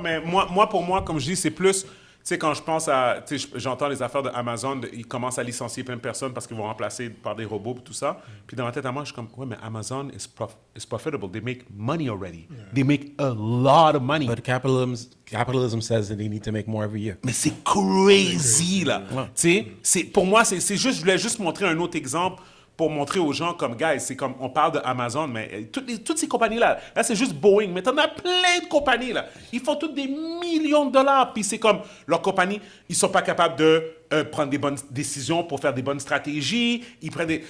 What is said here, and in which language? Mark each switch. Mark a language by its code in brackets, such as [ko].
[fr] Mais pour moi, comme je dis, c'est plus, tu sais, quand je pense à, tu sais, j'entends les affaires d'Amazon, ils commencent à licencier plein de personnes parce qu'ils vont remplacer par des robots et tout ça. Puis dans ma tête à moi, je suis comme, ouais, mais [en] Amazon is profitable. They make money already. They make a lot of money. But capitalism says that they need to make more every year. [fr] Mais c'est crazy, là. Tu sais, pour moi, c'est juste, je voulais juste montrer un autre exemple pour montrer aux gens comme, guys, c'est comme, on parle de Amazon, mais toutes ces compagnies-là, là, c'est juste Boeing, mais t'en as plein de compagnies, là. Ils font toutes des millions de dollars, puis c'est comme, leurs compagnies, ils sont pas capables de prendre des bonnes décisions pour faire des bonnes stratégies, ils prennent des...